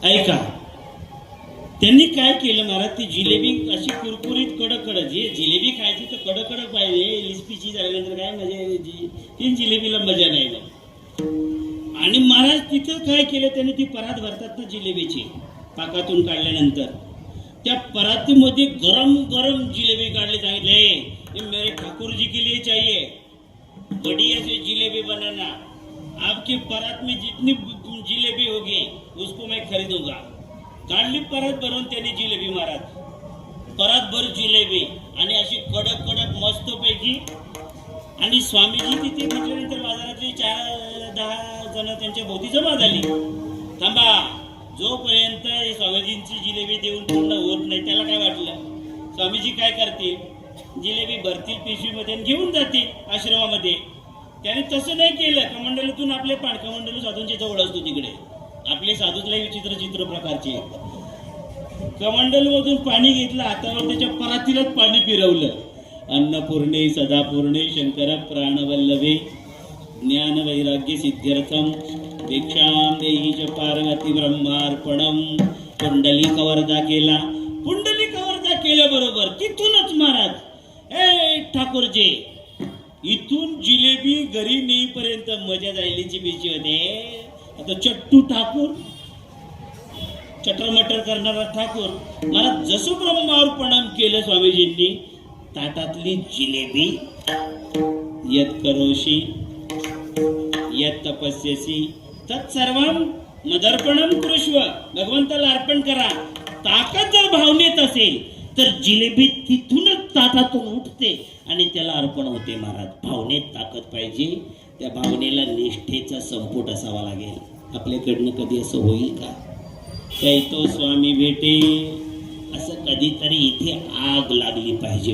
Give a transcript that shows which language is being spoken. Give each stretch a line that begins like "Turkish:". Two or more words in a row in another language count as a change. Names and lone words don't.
Marathi: ऐका, त्यांनी काय केलं महाराज, ती जिलेबी अशी कुरकुरीत कडक, जे जिलेबी खायची तर कडक पाहिजे. लिस्पीची झाल्यानंतर काय मजा, ती जिलेबीला मजा नाही ना. आणि महाराज तिथं काय केलं त्यांनी, ती परात भरतात ना जिलेबीची, पाकातून काढल्यानंतर त्या परातीमध्ये गरम गरम जिलेबी काढली.
Hindi: सांगितले ये मेरे ठाकुर जी के लिए चाहिए, बढ़िया से जिलेबी बनाना, आपके परात में जितनी जिलेबी होगी उसको मैं खरीदूंगा.
Marathi: काढली परत भरून त्यांनी जिलेबी मारत, परत भर जिलेबी आणि अशी कडक कडक मस्त पैकी. आणि स्वामीजी तिथे म्हटल्यानंतर बाजारातली 4-10 जण त्यांच्या भोवती जमा झाली. थांबा, जोपर्यंत स्वामीजींची जिलेबी देऊन पूर्ण होत नाही त्याला काय वाटलं, स्वामीजी काय करतील, जिलेबी भरतील पिशवीमध्ये आणि घेऊन जातील आश्रमामध्ये. त्याने तसं नाही केलं. कमंडलूतून आपले कमंडलू साधूंच्या जवळ असतो तिकडे, आपले साधूचलाही विचित्र प्रकारचे. कमंडलूमधून पाणी घेतलं हातावर, त्याच्या परातीलाच पाणी फिरवलं.
Sanskrit: अन्नपूर्णे सदापूर्णे शंकर प्राणवल्लभे ज्ञान वैराग्य सिद्ध्यर्थम भिक्षाम देही च पार्वती ब्रह्मार्पणम.
Marathi: पुंडलिकवरदा केला. पुंडलिकवरदा केल्याबरोबर तिथूनच महाराज, ए ठाकूरजी, इथून जिलेबी घरी नेईपर्यंत मजा जायलीची बीची होते. आता चट्टू ठाकूर, चटरमटर करणारा ठाकूर, मला जसं ब्रह्मार्पणम केलं स्वामीजींनी, ताटातली जिलेबी
Sanskrit: यत करोशी यत तपस्यसी तत्सर्वम मदर्पणम कृष्व.
Marathi: भगवंताला अर्पण करा. ताकद जर भावनेत असेल तर जिलेबी तिथूनच ताटातून उठते आणि त्याला अर्पण होते. महाराज, भावनेत ताकद पाहिजे. त्या भावनेला निष्ठेचा संपुट असावा लागेल. आपल्याकडनं कधी असं होईल का, काही तो स्वामी भेटे असं कधीतरी इथे आग लागली पाहिजे.